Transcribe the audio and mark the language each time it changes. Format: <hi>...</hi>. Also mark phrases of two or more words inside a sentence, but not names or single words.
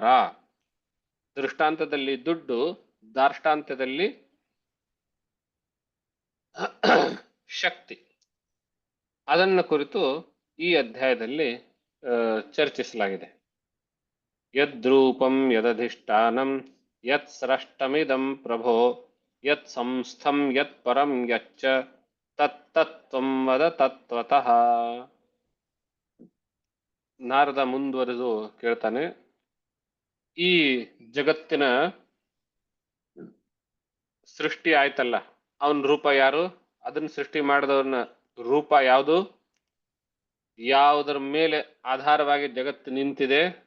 <kn>ದೃಷ್ಟಾಂತದಲ್ಲಿ ದುಡ್ಡು, ದಾರ್ಷ್ಟಾಂತದಲ್ಲಿ ಶಕ್ತಿ. ಅದನ್ನ ಕುರಿತು ಈ ಅಧ್ಯಾಯದಲ್ಲಿ ಚರ್ಚಿಸಲಾಗಿದೆ.</kn> <sa>ಯದ್ರೂಪಂ ಯದಧಿಷ್ಠಾನಂ ಯತ್ ಸ್ರಷ್ಟಮಿದಂ ಪ್ರಭೋ ಯತ್ ಸಂಸ್ಥಂ ಯತ್ ಪರಂ ಯಚ್ಚ ತತ್ತತ್ವಂ ವದ ತತ್ವತಃ.</sa> <kn>ನಾರದ ಮುಂದುವರೆದು ಕೇಳ್ತಾನೆ, ಈ ಜಗತ್ತಿನ ಸೃಷ್ಟಿ ಆಯ್ತಲ್ಲ, ಅವನ ರೂಪ ಯಾರು? ಅದನ್ನ ಸೃಷ್ಟಿ ಮಾಡಿದವನ ರೂಪ ಯಾವುದು? ಯಾವುದರ ಮೇಲೆ ಆಧಾರವಾಗಿ ಜಗತ್ತು ನಿಂತಿದೆ?</kn>